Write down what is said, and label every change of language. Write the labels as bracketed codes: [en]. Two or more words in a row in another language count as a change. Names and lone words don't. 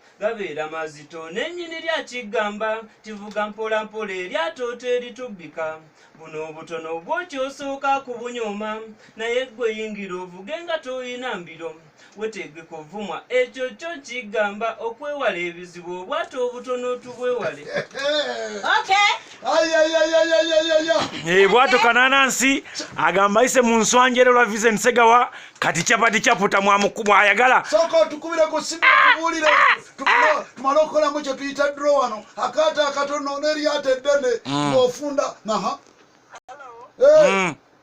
[lg] Gabeera mazito, n'ennyini lya kigamba, kivuga mpola mpola eryato teritubbika. Buno obutono bwo ky'osooka kubunyooma, naye ggwe yingira ovuge nga toyina mbiro. Wetegeka ovumwa, ekyo kyo kigamba okwewala ebizibu, obwato obutono tubwewale. Okay. Ai, ai, ai, ai, ai, ai, ai, ai. Eh, bwato Kanaanansi, agamba ayise mu nswanjere lwa Vincent Segawa, kati chapati chaputa mwamuku-, bw'ayagala. Sooka otukubire ku simu, tubuulire, tufune, tumale okukolamu kye tuyita draw wano. Akaato akatono n'eryato eddene, Mm. ng'ofunda, aha. Hello. Eh. Mm.